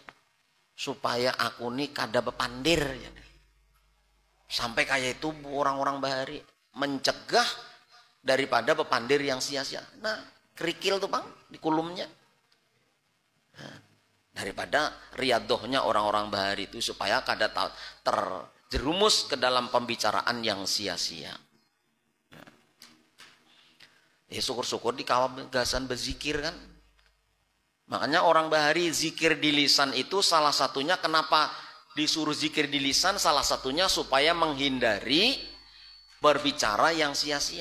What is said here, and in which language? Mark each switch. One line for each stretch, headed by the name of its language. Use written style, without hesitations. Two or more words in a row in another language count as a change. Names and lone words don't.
Banjar: Supaya aku nih kada bepandir. Sampai kayak itu orang-orang bahari. Mencegah daripada bepandir yang sia-sia. Nah kerikil tuh bang di kulumnya. Nah, daripada riadohnya orang-orang bahari itu supaya kada terjerumus ke dalam pembicaraan yang sia-sia. Ya syukur-syukur di kawam gasan berzikir kan. Makanya orang bahari zikir di lisan itu salah satunya kenapa disuruh zikir di lisan, salah satunya supaya menghindari berbicara yang sia-sia.